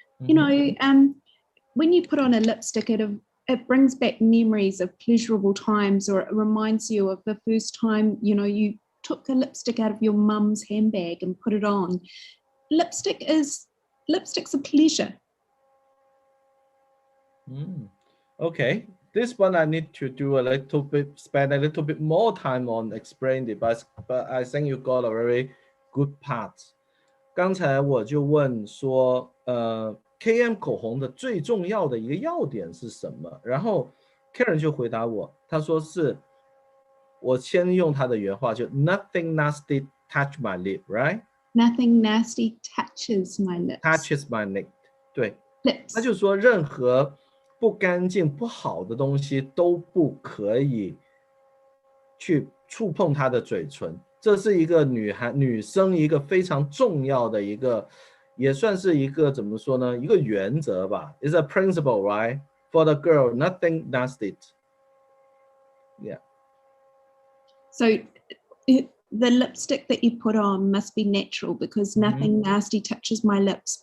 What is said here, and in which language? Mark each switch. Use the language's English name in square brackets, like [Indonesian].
[English] When you put on a lipstick, it brings back memories of pleasurable times, or it reminds you of the first time you took a lipstick out of your mum's handbag and put it on. Lipstick's a pleasure. Okay, this one I need to spend a little bit more time on explaining it, but I think you got a very good part. [Chinese] 刚才我就问说KM 口红的最重要的一个要点是什么？然后 Karen 就回答我，他说是，我先用他的原话，就 [English] Nothing nasty touch my lip, right? Nothing nasty touches my lips. Touches my lip. [Chinese] 对， [English] Lips. [Chinese] 他就说任何不干净、不好的东西都不可以去触碰她的嘴唇。这是一个女生一个非常重要的一个。也算是一个怎么说呢？一个原则吧。 [English] It's a principle, right? For the girl, nothing nasty. Yeah. So the lipstick that you put on must be natural, because nothing nasty touches my lips.